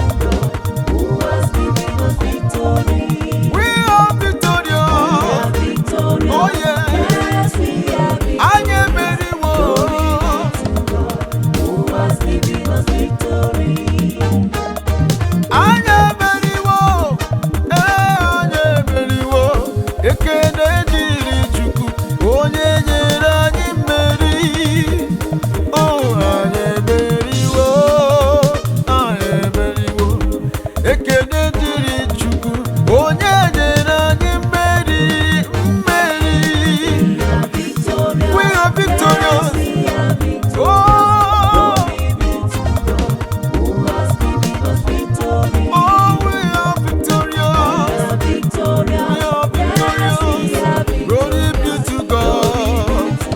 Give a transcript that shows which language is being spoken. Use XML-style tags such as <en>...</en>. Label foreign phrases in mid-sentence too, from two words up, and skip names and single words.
<en>We are victorious. Oh yeah. I am very well. I am very well. I am very well.</en> <ig>Ekene diri Chukwu, onye nyere anyị mmeri.</ig> <en>Oh, I am very well.</en> <ig>Ekene diri Chukwu, onye nyere anyị mmeri.</ig> <en>We are victorious. Oh, we are victorious. Glory be to God.</en>